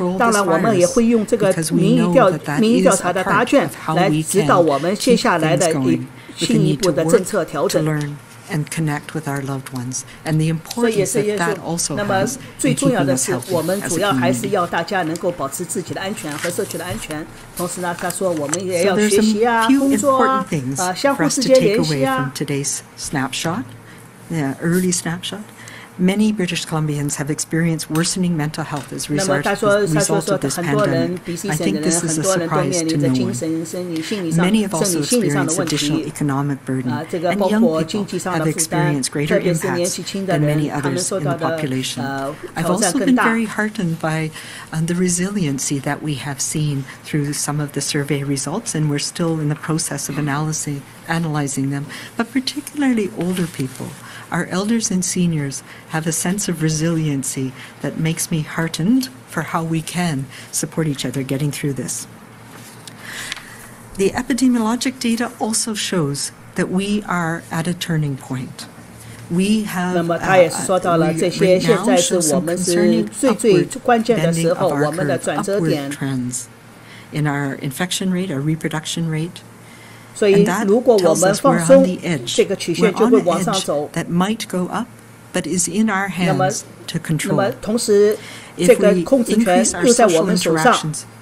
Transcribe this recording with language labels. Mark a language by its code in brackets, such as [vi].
[zh] 当然，我们也会用这个民意调查的答卷来指导我们接下来的进一步的政策调整。 [en] and connect with our loved ones, and the importance that also has in keeping us healthy as a community. [zh] 那么最重要的是，我们主要还是要大家能够保持自己的安全和社区的安全。同时呢，他说我们也要学习啊、工作啊、相互之间联系啊。 [en] Today's snapshot, early snapshot. Many British Columbians have experienced worsening mental health as a result of this pandemic. I think this is a surprise to no one. Many have also experienced additional economic burden, and young people have experienced greater impacts than many others in the population. I've also been very heartened by the resiliency that we have seen through some of the survey results, and we're still in the process of analyzing them, but particularly older people. Our elders and seniors have a sense of resiliency that makes me heartened for how we can support each other getting through this. The epidemiologic data also shows that we are at a turning point. We have [zh] 那么他也是说到了这些，现在是我们是最关键的时候，我们的转折点。 [en] In our infection rate, our reproduction rate. [zh] 所以，如果我们放松，这个曲线就会往上走。 [en] That might go up, but is in our hands to control. [zh] 那么，同时，这个控制权又在我们手上。